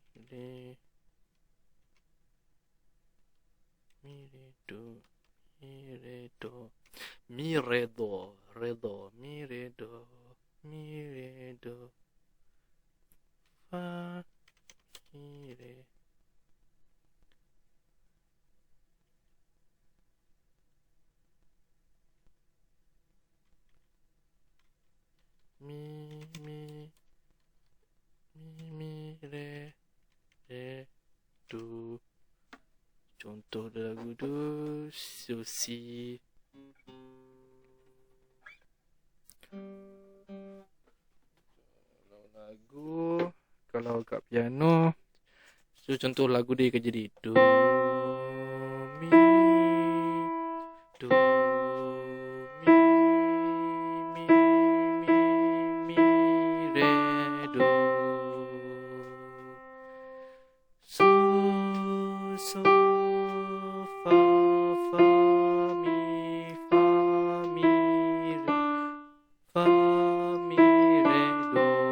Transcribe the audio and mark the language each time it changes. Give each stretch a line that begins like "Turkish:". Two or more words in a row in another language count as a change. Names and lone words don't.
Malay: re, mi re do, mi re do, mi re do, re do, mi re do, mi re do, fa, mi re. Mi, re, do. Contoh lagu do, so, si. Kalau lagu, kalau kat piano, so contoh lagu dia akan jadi do, mi, do, mi, re, do, so, so, fa, fa, mi, re, fa, mi, re, do,